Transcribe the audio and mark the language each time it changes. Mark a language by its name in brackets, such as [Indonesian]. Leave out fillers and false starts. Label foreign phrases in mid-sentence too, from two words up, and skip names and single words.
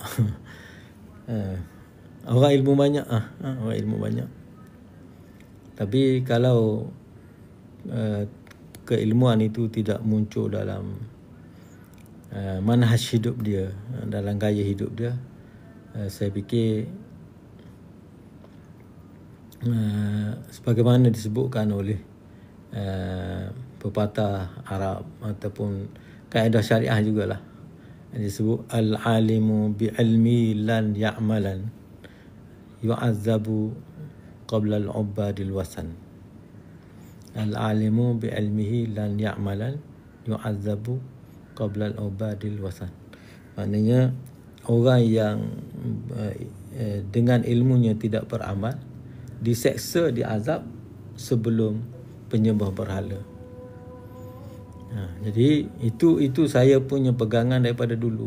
[Malay] Orang ilmu banyak, orang ilmu banyak, Tapi kalau keilmuan itu tidak muncul dalam manhaj hidup dia, dalam gaya hidup dia, saya fikir sebagaimana disebutkan oleh pepatah Arab ataupun kaedah syariah jugalah, disebut [Arabic] العالم بعلمه لن يعملن يعذب قبل عباد الوثن. العالم بعلمه لن يعملن يعذب قبل عباد الوثن. [Malay] Maknanya orang yang dengan ilmunya tidak beramal diseksa, diazab sebelum penyembah berhala. Jadi itu saya punya pegangan daripada dulu.